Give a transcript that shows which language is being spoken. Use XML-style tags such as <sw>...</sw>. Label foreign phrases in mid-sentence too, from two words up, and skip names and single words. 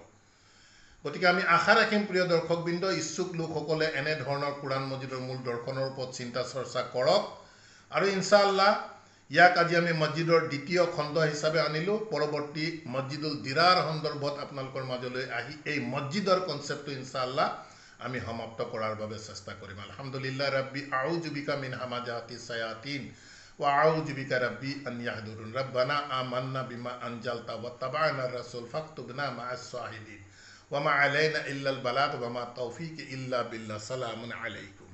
<as>গতিকে আমি আশা ৰাখিম প্ৰিয় দৰ্শকবৃন্দ, ইচ্ছুক লোকসকলে এনে ধৰণৰ কোৰাণ মজিদৰ মূল দৰ্শনৰ ওপৰত চিন্তা চৰ্চা কৰক। আৰু</as> <ar>إن شاء الله</ar> <as>ইয়াক আজি আমি মছজিদৰ দ্বিতীয় খণ্ড হিচাপে আনিলোঁ। পৰৱৰ্তী মছজিদুল দিৰাৰ সন্দৰ্ভত আপোনালোকৰ মাজলৈ আহি এই মছজিদৰ কনচেপ্টটো</as> <ar>إن شاء الله</ar> <as>আমি সমাপ্ত কৰাৰ বাবে চেষ্টা কৰিম।</as> <ar>الحمد لله رب أعوذ بك من همزات الشياطين وأعوذ بك رب أن يحضرون. ربنا آمنا بما أنزلت واتبعنا رسول فاكتبنا مع الشاهدين وما علينا إلا البلاغ وما توفيقي إلا بالله. سلام عليكم.</ar>